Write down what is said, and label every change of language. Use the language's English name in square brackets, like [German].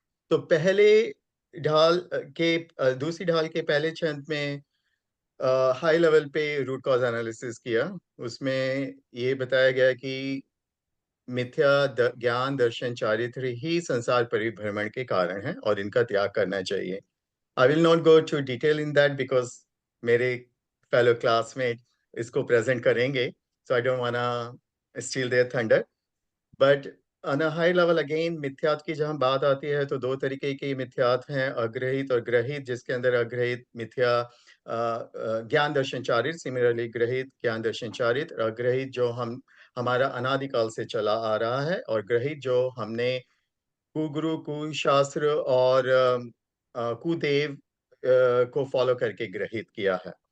[Hindi] तो पहले ढाल के दूसरी ढाल के पहले छंद में हाई लेवल पे रूट कॉज एनालिसिस किया। उसमें ये बताया गया कि मिथ्या ज्ञान दर्शन चारित्र ही संसार परिभ्रमण के कारण है और इनका त्याग करना चाहिए। [English] I will not go to detail in that because मेरे fellow classmate इसको present करेंगे, so I don't wanna steal their thunder. But on a high level again, [Hindi] मिथ्यात्व की जहाँ बात आती है तो दो तरीके के मिथ्यात्व हैं, अग्रहित और ग्रहित, जिसके अंदर अग्रहित मिथ्या ज्ञान दर्शन चारित, सिमिलरली ग्रहित ज्ञान दर्शन चारित, अग्रहित जो हमारा अनादिकाल से चला आ रहा है और ग्रहित जो हमने कुगुरु कुशास्त्र और कुदेव को फॉलो करके ग्रहित किया है।